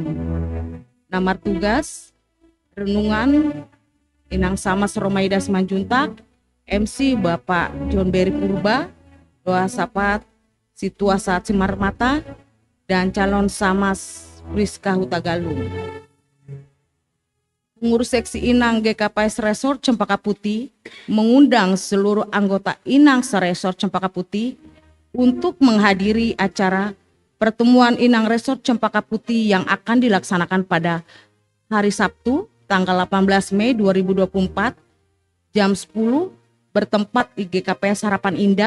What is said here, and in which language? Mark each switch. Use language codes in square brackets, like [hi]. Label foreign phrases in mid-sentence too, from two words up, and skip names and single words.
[id] Nama tugas renungan Inang Samas Romaida Simanjuntak, MC Bapak John Berry Purba, doa sapat Situa Saat Simar Mata, dan calon Samas Priska Hutagalung. Pengurus seksi Inang GKPS Resort Cempaka Putih mengundang seluruh anggota Inang Resort Cempaka Putih untuk menghadiri acara pertemuan Inang Resort Cempaka Putih yang akan dilaksanakan pada hari Sabtu tanggal 18 Mei 2024 jam 10 bertempat di GKPS Harapan Indah.